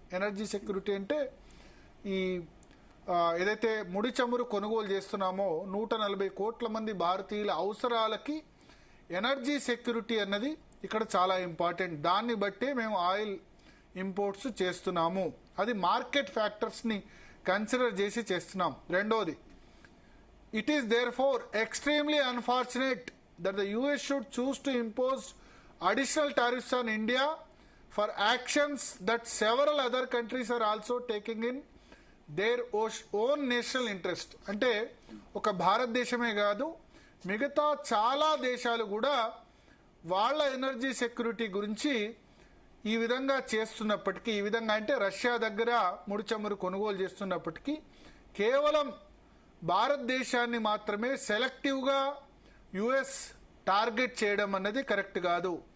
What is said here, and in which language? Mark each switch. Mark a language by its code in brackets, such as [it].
[te] Energy security అంటే ఈ ఏదైతే ముడి చమురు కొనుగోలు చేస్తున్నామో 140 కోట్ల మంది భారతీయుల అవసరాలకి ఎనర్జీ సెక్యూరిటీ అన్నది ఇక్కడ చాలా ఇంపార్టెంట్. దాన్ని బట్టే మేము ఆయిల్ ఇంపోర్ట్స్ చేస్తున్నాము. అది మార్కెట్ ఫ్యాక్టర్స్ని కన్సిడర్ చేసి చేస్తున్నాం. [en] రెండోది, it is therefore extremely unfortunate that the US should choose to impose additional tariffs on India for actions that several other countries are also taking in their own national interest. [te] అంటే ఒక భారతదేశమే కాదు, మిగతా చాలా దేశాలు కూడా వాళ్ళ ఎనర్జీ సెక్యూరిటీ గురించి ఈ విధంగా చేస్తున్నప్పటికీ, ఈ విధంగా అంటే రష్యా దగ్గర ముడి చమురు కొనుగోలు చేస్తున్నప్పటికీ కేవలం భారతదేశాన్ని మాత్రమే సెలెక్టివ్గా యుఎస్ టార్గెట్ చేయడం అన్నది కరెక్ట్ కాదు.